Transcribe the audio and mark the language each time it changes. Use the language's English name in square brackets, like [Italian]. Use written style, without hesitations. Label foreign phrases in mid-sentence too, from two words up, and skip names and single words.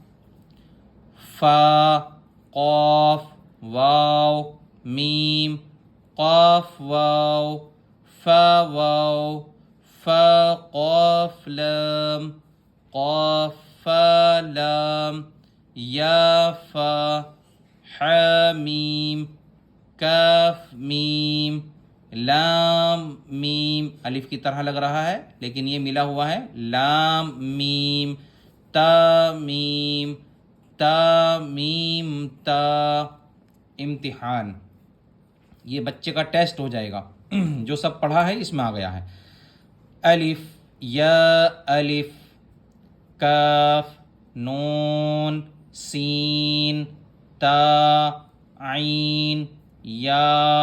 [Arabic] فا قاف واو میم قاف واو فا واو فا قاف لام قاف فا لام یا فا حامیم کاف میم لام میم الف [Urdu] کی طرح لگ رہا ہے لیکن یہ ملا ہوا ہے [Arabic] لام میم تا میم تا میم تا [Urdu] امتحان یہ بچے کا ٹیسٹ ہو جائے گا جو سب پڑھا ہے اس میں آ گیا ہے [Arabic] الف یا الف کاف نون سین تا عین یا